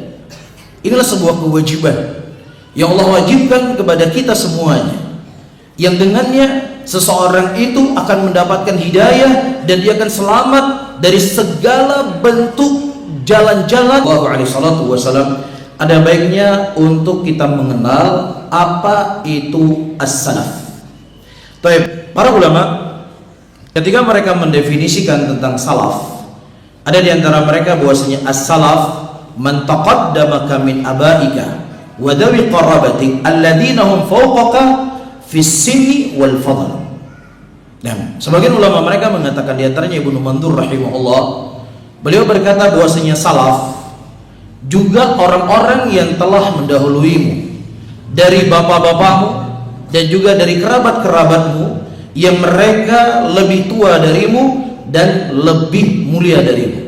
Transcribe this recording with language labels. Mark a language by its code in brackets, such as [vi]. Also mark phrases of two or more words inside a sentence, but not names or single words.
[id] Inilah sebuah kewajiban yang Allah wajibkan kepada kita semuanya, yang dengannya seseorang itu akan mendapatkan hidayah dan dia akan selamat dari segala bentuk jalan-jalan. [ar] الله عليه وسلم, [id] ada baiknya untuk kita mengenal apa itu as-salaf. Para ulama ketika mereka mendefinisikan tentang salaf, ada di antara mereka bahwasanya [ar] السلف من تقدمك من آبائك وذوي قرابتك الذين هم فوقك في السن والفضل. [id] Sebagian ulama mereka mengatakan, di antaranya Ibnu Mandur rahimahullah, beliau berkata bahwasanya salaf juga orang-orang yang telah mendahuluimu dari bapak-bapakmu dan juga dari kerabat-kerabatmu yang mereka lebih tua darimu dan lebih mulia darimu.